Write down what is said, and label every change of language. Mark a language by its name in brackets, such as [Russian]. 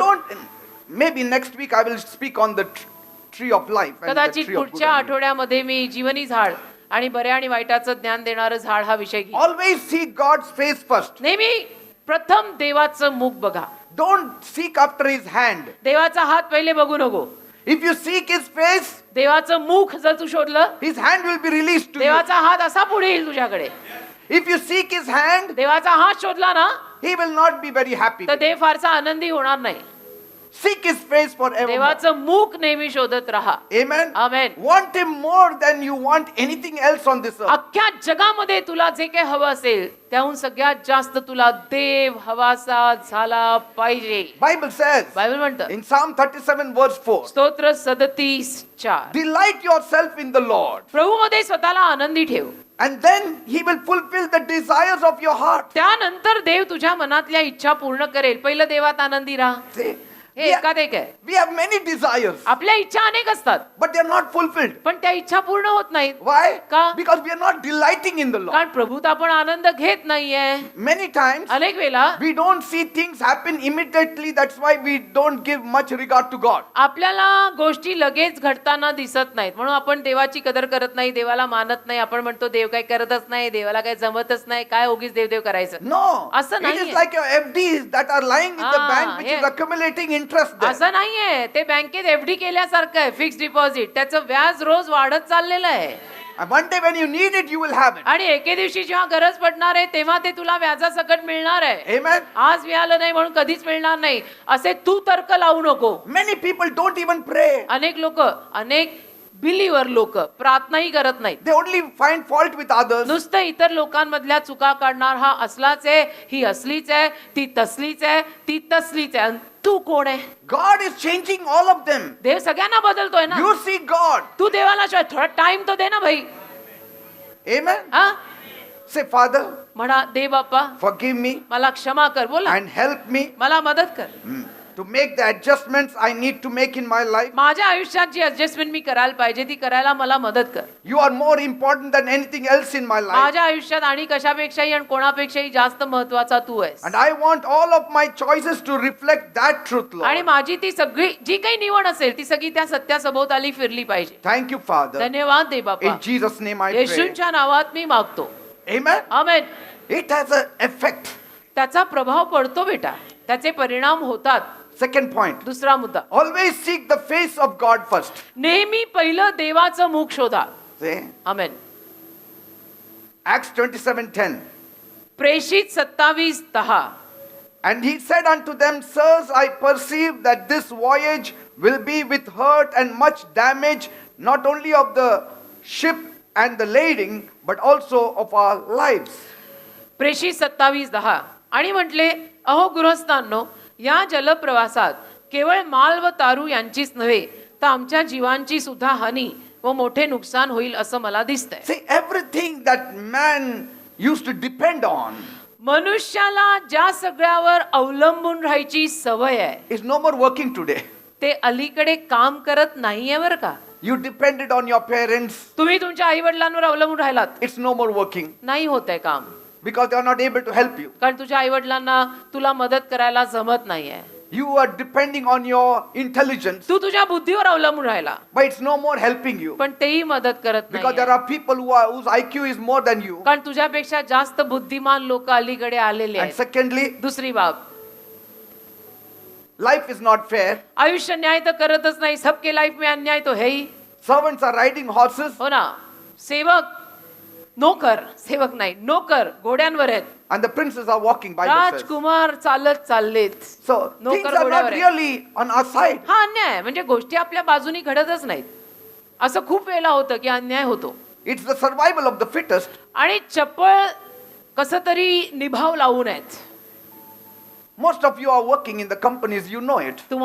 [English] don't, maybe next week I will speak on the tree of life. And the [Marathi] कदाचित [English] tree of good [Marathi] पुढच्या [English] and evil. [Marathi] आठवड्यामध्ये मी जीवनी झाड आणि बऱ्या आणि वाईटाचं ज्ञान देणारं झाड हा विषय घेईन. [English] Always seek God's face first. [Marathi] नेहमी प्रथम देवाचं मुख बघा. [English] Don't seek after His hand. [Marathi] देवाचा हात पहिले बघू नको. [English] If you seek His face, [Marathi] देवाचं मुख जर तू शोधलं, [English] His hand will be released to you. [Marathi] देवाचा हात असा पुढे येईल तुझ्याकडे. [English] If you seek His hand, [Marathi] देवाचा हात शोधला ना, [English] He will not be very happy. [Marathi] तर देव फारसा आनंदी होणार नाही. [English] Seek His face forever. देवाचं मुख नेहमी शोधत राहा. Amen. Amen. Want Him more than you want anything else on this earth. [Marathi] अख्ख्या जगामध्ये तुला जे काही हवं असेल त्याहून सगळ्यात जास्त तुला देव हवासा झाला पाहिजे. [English] Bible says [Marathi] बायबल म्हणतं, [English] in Psalm 37 verse 4, [Marathi] स्तोत्र 37:4, [English] delight yourself in the Lord, [Marathi] प्रभूमध्ये स्वतःला आनंदी ठेव, [English] and then He will fulfill the desires of your heart. [Marathi] त्यानंतर देव तुझ्या मनातल्या इच्छा पूर्ण करेल. पहिलं देवात आनंदी राहा. [English] See, [Marathi] हे एकात एक आहे. [English] we have many desires, [Marathi] आपल्या इच्छा अनेक असतात, [English] but they are not fulfilled. [Marathi] पण त्या इच्छा पूर्ण होत नाहीत. [English] Why? [Marathi] का? [English] Because we are not delighting in the Lord. [Marathi] कारण प्रभूत आपण आनंद घेत नाहीये. [English] Many times [Marathi] अनेक वेळा [English] we don't see things happen immediately. That's why we don't give much regard to God. [Marathi] आपल्याला गोष्टी लगेच घडताना दिसत नाहीत, म्हणून आपण देवाची कदर करत नाही, देवाला मानत नाही. आपण म्हणतो देव काय करतच नाही, देवाला काय जमतच नाही, काय उगीच देव देव करायचं. [English] No, [Marathi] असं [English] it is [Marathi] नाहीये. [English] like your FDs that are lying in the Ah, bank, which is yeah. accumulating interest there. [Marathi] असं नाहीये. ते बँकेत एफडी केल्यासारखं आहे, फिक्स डिपॉझिट. त्याचं व्याज रोज वाढत चाललेलं आहे. [English] And one day when you need it, you will have it. [Marathi] आणि एके दिवशी जेव्हा गरज पडणार आहे तेव्हा ते तुला व्याजासकट मिळणार आहे. [English] Amen. [Marathi] आज मिळालं नाही म्हणून कधीच मिळणार नाही असे तू तर्क लावू नको. [English] Many people don't even pray. [Marathi] अनेक बिलीवर लोक प्रार्थनाही करत नाहीत. [English] They only find fault with others. [Marathi] नुसतं इतर लोकांमधल्या चुका काढणार, हा असलाच आहे, ही असलीच आहे, ती तसलीच आहे, ती तसलीच आहे. आणि तू कोण आहे? [English] God is changing all of them. [Marathi] देव सगळ्यांना बदलतोय ना. [English] You see God. [Marathi] तू देवाला थोडा टाइम तो दे ना भाई. [English] Amen. हा Say, Father, [Marathi] म्हणा दे बाप्पा [English] forgive me [Marathi] मला क्षमा कर, बोला [English] and help me [Marathi] मला मदत कर. [English] to make the adjustments I need to make in my life. [Marathi] माझ्या आयुष्यात जी ऍडजस्टमेंट मी करायला पाहिजे ती करायला मला मदत कर. [English] You are more important than anything else in my life. [Marathi] माझ्या आयुष्यात आणि कशापेक्षाही आणि कोणापेक्षाही जास्त महत्वाचा तू आहेस. [English] And I want all of my choices to reflect that truth, [Marathi] आणि [English] Lord. [Marathi] माझी ती सगळी जी काही निवड असेल ती सगळी त्या सत्यासभोवताली फिरली पाहिजे. [English] Thank you, Father. [Marathi] धन्यवाद दे बाप्पा. [English] In Jesus' name I pray. [Marathi] येशूंच्या नावात मी मागतो. [English] Amen. [Marathi] Amen. [English] It has an effect. [Marathi] त्याचा प्रभाव पडतो बेटा, त्याचे परिणाम होतात. [English] Second point. [Marathi] दुसरा मुद्दा, [English] Always seek the face of God first. [Marathi] नेहमी पहिलं देवाचं मुख शोधा. [English] See? [Marathi] आमेन. [English] Acts 27:10. [Marathi] प्रेषित 27:10. [English] And he said unto them, Sirs, I perceive that this voyage will be with hurt and much damage, not only of the ship and the lading, but also of our lives. [Marathi] प्रेषित 27:10. आणि म्हटले, अहो गृहस्थांनो, या जलप्रवासात केवळ माल व तारू यांचीच नव्हे तर आमच्या जीवांची सुद्धा हानी व मोठे नुकसान होईल असं मला दिसतंय. [English] See, everything that man used to depend on [Marathi] मनुष्याला ज्या सगळ्यावर अवलंबून राहायची सवय आहे [English] is no more working today. [Marathi] ते अलीकडे काम करत नाहीये बरं का. [English] You depended on your parents, [Marathi] तुम्ही तुमच्या आई वडिलांवर अवलंबून राहिलात, [English] it's no more working [Marathi] नाही होत आहे काम, [English] because they are not able to help you. [Marathi] कारण तुझ्या आई वडिलांना तुला मदत करायला जमत नाहीये. [English] You are depending on your intelligence, [Marathi] तू तुझ्या बुद्धीवर अवलंबून राहिला, [English] but it's no more helping you. [Marathi] पण तेही मदत करत [English] Because there [Marathi] नाही, [English] are people whose IQ is more than you. [Marathi] कारण तुझ्यापेक्षा जास्त बुद्धिमान लोक अलीकडे आलेले [English] And [Marathi] आहेत. [English] secondly, [Marathi] दुसरी बाब, [English] life is not fair. [Marathi] आयुष्य न्याय तर करतच नाही. [Hindi] सबके लाईफ में अन्याय तो है ही. [English] Servants are riding horses [Marathi] हो ना. सेवक नोकर, सेवक नाही नोकर घोड्यांवर आहेत, [English] and the princes are walking by themselves. [Marathi] राजकुमार चालत चाललेत. [English] So [Marathi] नोकर [English] things are not [Marathi] घोड्यावर आहे. [English] really on our side. [Marathi] हा अन्याय आहे. म्हणजे गोष्टी आपल्या बाजूनी घडतच नाहीत. असं खूप वेळेला होतं की अन्याय होतो [English] It's the survival of the fittest. [Marathi] आणि चपळ कसं तरी निभाव लावू नयेत. [English] Most of you are working in the companies, you know it.